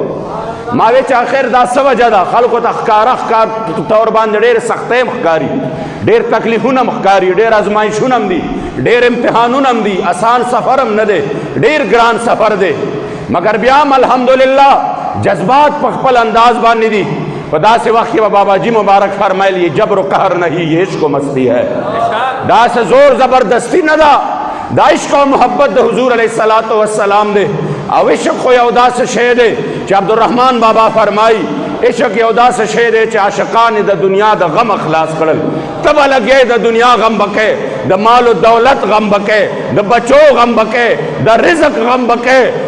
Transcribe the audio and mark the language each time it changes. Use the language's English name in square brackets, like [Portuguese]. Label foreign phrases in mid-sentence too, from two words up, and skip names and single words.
[Pashto] ما وی چې آخر دا څه وجه ده خلکو ته ښکاره ښکار طور باندې ډېر سختۍ هم ښکاري ډېر تکلیفونه هم ښکاري ډېر ازمایښونه هم دي ډېر امتحانونه هم دي آسان سفر هم نه دی ډېر ګران سفر دی مګر بیا هم الحمدلله جذبات په خپل انداز باندې دي. په داسې وخت کې به بابا جی مبارک فرمایل [Urdu] یہ جبر و قهر نہیں یہ عشق و مستی ہے. [Pashto] داسې زور زبردستی نه ده دا عشق او محبت د حضور [Arabic] علیه الصلاة والسلام [Pashto] دی. او عشق خو یو داسې شی دی چې عبدالرحمن بابا فرمایي عشق یو داسې شی دی چې عاشقان د دنیا د غم خلاص کړل. ته به لګې د دنیا غم به کوې د مال و دولت غم به کوې د بچو غم به کوې د رزق غم به کوې.